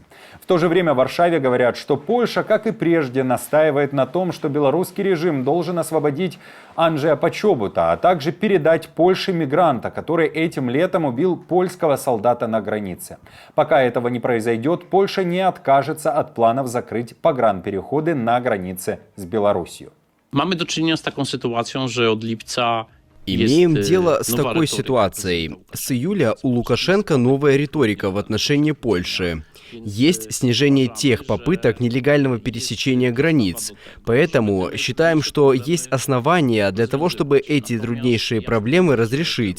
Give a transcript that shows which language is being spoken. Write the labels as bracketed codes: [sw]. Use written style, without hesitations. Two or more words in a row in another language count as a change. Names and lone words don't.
[ru] В то же время в Варшаве говорят, что Польша, как и прежде, настаивает на том, что белорусский режим должен освободить Анджея Почобута, а также передать Польше мигранта, который этим летом убил польского солдата на границе. Пока этого не произойдет, Польша не откажется от планов закрыть погранпереходы на границе с Беларусью. [pl] Mamy do czynienia z taką sytuacją, że od lipca [ru] Имеем дело с такой ситуацией. С июля у Лукашенко новая риторика в отношении Польши. Есть снижение тех попыток нелегального пересечения границ. Поэтому считаем, что есть основания для того, чтобы эти труднейшие проблемы разрешить.